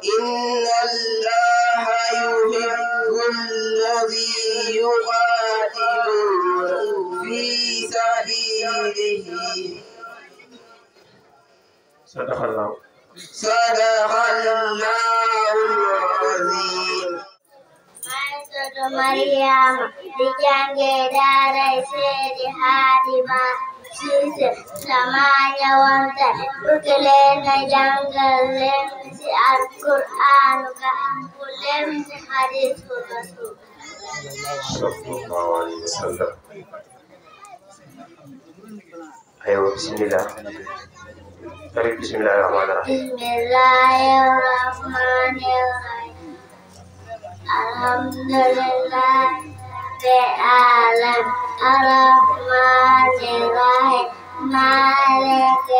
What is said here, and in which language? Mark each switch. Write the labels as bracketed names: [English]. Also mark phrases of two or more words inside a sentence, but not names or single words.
[Arabic] الله يحب الذين يقاتلون في سبيله. صدق الله العظيم. [Wolof] Maryam di jànge daara Seydi Hadima Cissé sama ñëwante bëgg leen a jàngal leen ci Alquraan ka bu leen ci hadiisu Rasuul [Arabic] صلى الله عليه وسلم. أيوا بسم الله. بسم الله الرحمن الرحيم. بسم الله الرحمن الرحيم. الحمد لله رب الرحمن الرحيم مالك